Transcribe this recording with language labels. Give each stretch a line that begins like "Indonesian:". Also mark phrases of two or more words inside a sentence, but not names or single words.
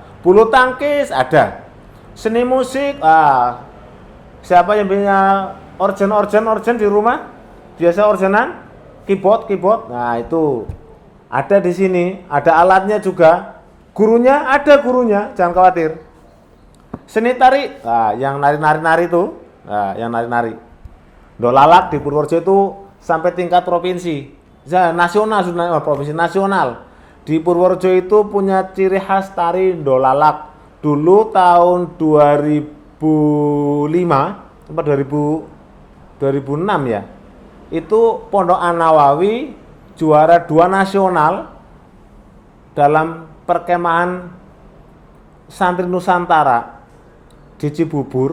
Indonesian: Bulu tangkis ada, seni musik. Siapa yang punya organ di rumah? Biasa organan, keyboard. Nah itu ada di sini, ada alatnya juga. Gurunya, jangan khawatir. Seni tari, yang nari-nari itu, yang nari-nari. Dolalak di Purworejo itu sampai tingkat provinsi, nasional, provinsi nasional. Di Purworejo itu punya ciri khas tari dolalak. Dulu tahun 2005, sampai 2006 ya, itu Pondok An-Nawawi juara 2 nasional dalam perkemahan santri Nusantara di Cibubur.